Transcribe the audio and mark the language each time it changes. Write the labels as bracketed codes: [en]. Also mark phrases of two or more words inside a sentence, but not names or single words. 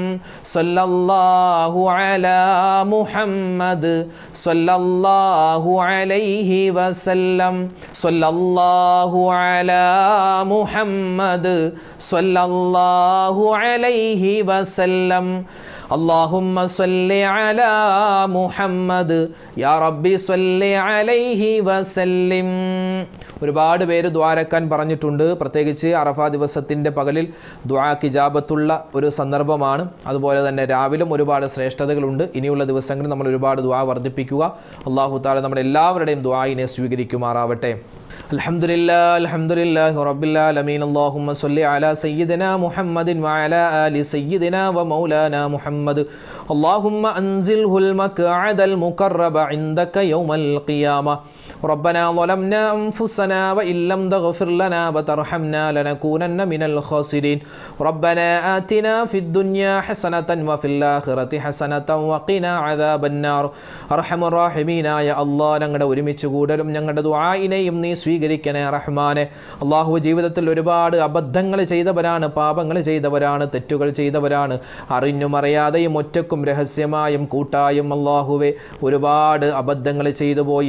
[ar] صلى الله على محمد صلى الله عليه وسلم. صلى الله على محمد صلى الله عليه وسلم. اللهم صل على محمد يا ربي صل عليه وسلم. [ml] ഒരുപാട് പേര് ദുആരക്കാൻ പറഞ്ഞിട്ടുണ്ട്. പ്രത്യേകിച്ച് അറഫാ ദിവസത്തിൻ്റെ പകലിൽ ദുആക്ക് ഇജാബത്തുള്ള ഒരു സന്ദർഭമാണ്. അതുപോലെ തന്നെ രാവിലും ഒരുപാട് ശ്രേഷ്ഠതകളുണ്ട്. ഇനിയുള്ള ദിവസങ്ങളിൽ നമ്മൾ ഒരുപാട് ദുആ വർദ്ധിപ്പിക്കുക. [ar] الله تعالى [ml] നമ്മുടെ എല്ലാവരുടെയും ദുആയിനെ സ്വീകരിക്കുമാറാവട്ടെ. [ar] الحمد لله رب العالمين. اللهم صل على سيدنا محمد وعلى آل سيدنا ومولانا محمد. اللهم أنزله المقعد المقرب عندك يوم القيامة. ربنا ظلمنا أنفسنا وإن لم تغفر لنا وترحمنا لنكونن من الخاسرين. ربنا آتنا في الدنيا حسنة وفي الآخرة حسنة وقنا عذاب النار. أرحم الراحمين يا الله [ml] ഞങ്ങളുടെ ഒരുമിച്ച് കൂടലും ഞങ്ങളുടെ ദുആയിനെയും നീ സ്വീകരിക്കണേ റഹ്മാനെ. അല്ലാഹു ജീവിതത്തിൽ ഒരുപാട് അബദ്ധങ്ങൾ ചെയ്തവരാണ്, പാപങ്ങൾ ചെയ്തവരാണ്, തെറ്റുകൾ ചെയ്തവരാണ്. അറിഞ്ഞും അറിയാതെയും ഒറ്റക്കും രഹസ്യമായും കൂട്ടായും അല്ലാഹുവേ ഒരുപാട് അബദ്ധങ്ങൾ ചെയ്തു പോയി.